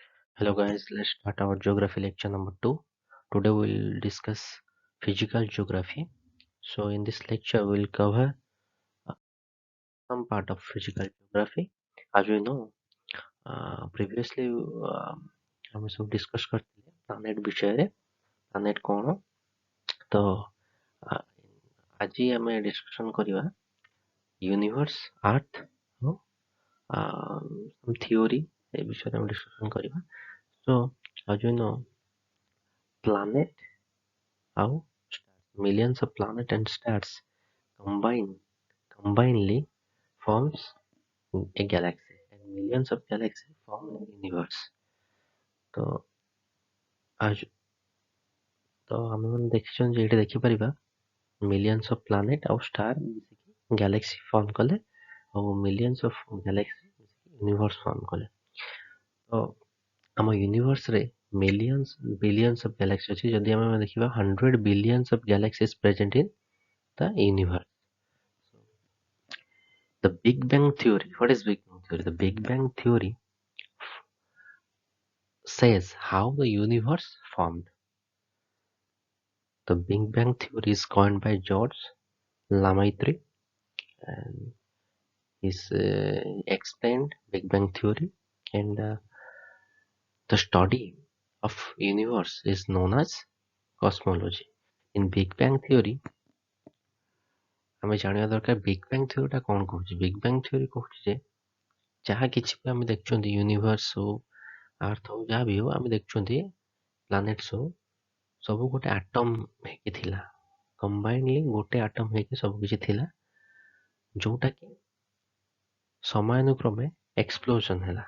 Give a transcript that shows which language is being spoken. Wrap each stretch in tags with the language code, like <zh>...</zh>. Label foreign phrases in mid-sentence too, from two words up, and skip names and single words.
<en>Hello guys, let's start our geography lecture number 2. Today we'll discuss physical geography. So in this lecture we'll cover uh, some part of physical geography. As we know, previously</en> <or>ଆମେ ସବୁ discuss କରିଥିଲେ planet ବିଷୟରେ planet କ'ଣ ତ ଆଜି ଆମେ discussion କରିବା</or> <en>universe, earth</en> <or>ଆଉ</or> <en>some theory</en> <or>ଏ ବିଷୟରେ ଆମେ discussion କରିବା.</or> <en>So as we know, planet ଆଉ millions of planets and stars combinedly forms a galaxy, and millions of galaxies form a universe.</en> <or>ତ ଆଜ ତ ଆମେମାନେ ଦେଖିଛନ୍ତି ଯେ ଏଇଠି ଦେଖିପାରିବା</or> <en>millions of planet</en> <or>ଆଉ star ମିଶିକି</or> <en>galaxy form</en> <or>କଲେ ଆଉ</or> <en>millions of galaxy</en> <or>ମିଶିକି</or> <en>universe form</en> <or>କଲେ। ତ ଆମ universe ରେ</or> <en>millions billions of galaxy</en> <or>ଅଛି। ଯଦି ଆମେ ଦେଖିବା</or> <en>100 billions of galaxies present in the universe. The Big Bang Theory. What is Big Bang Theory? The Big Bang Theory says how the universe formed. The Big Bang Theory is coined by George Lemaitre, and he's explained Big Bang Theory, and the study of universe is known as cosmology. In Big Bang Theory,</en> <or>ଆମେ ଜାଣିବା ଦରକାର Big Bang Theory ଟା କ'ଣ କହୁଛି? Big Bang Theory କହୁଛି ଯେ ଯାହା କିଛି ବି ଆମେ ଦେଖୁଛନ୍ତି ୟୁନିଭର୍ସ ହଉ, ଆର୍ଥ ହଉ, ଯାହା ବି ହଉ ଆମେ ଦେଖୁଛନ୍ତି ପ୍ଲାନେଟ୍ସ ହଉ, ସବୁ ଗୋଟେ ଆଟମ୍ ହେଇକି ଥିଲା। କମ୍ବାଇନଲି ଗୋଟେ ଆଟମ୍ ହେଇକି ସବୁ କିଛି ଥିଲା, ଯୋଉଟା କି ସମୟାନୁକ୍ରମେ ଏକ୍ସପ୍ଲୋଜନ ହେଲା।</or>